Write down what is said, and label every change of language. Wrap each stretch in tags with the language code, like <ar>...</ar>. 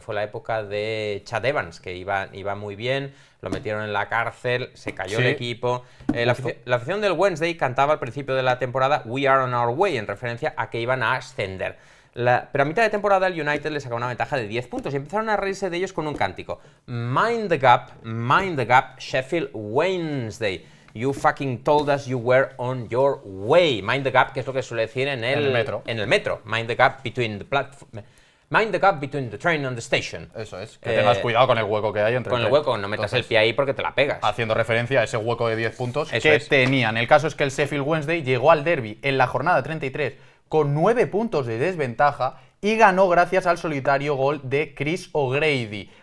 <es>Fue la época de Chad Evans, que iba muy bien, lo metieron en la cárcel, se cayó el equipo. La afición del Wednesday cantaba al principio de la temporada</es> <en>We are on our way,</en> <es>en referencia a que iban a ascender. Pero a mitad de temporada el United les sacaba una ventaja de 10 puntos y empezaron a reírse de ellos con un cántico.</es> <en>Mind the gap, Sheffield Wednesday. You fucking told us you were on your way. Mind the gap,</en> <es>que es lo que suele decir en el metro. En el metro.</es> <en>Mind the gap between the platform. Mind the gap between the train and the station.</en> <es>Eso es, que tengas cuidado con el hueco que hay entre Con el hueco, no metas el pie ahí porque te la pegas. Haciendo referencia a ese hueco de 10 puntos Eso que es. tenían. El caso es que el Sheffield Wednesday llegó al derby en la jornada 33 con 9 puntos de desventaja y ganó gracias al solitario gol de Chris O'Grady.</es>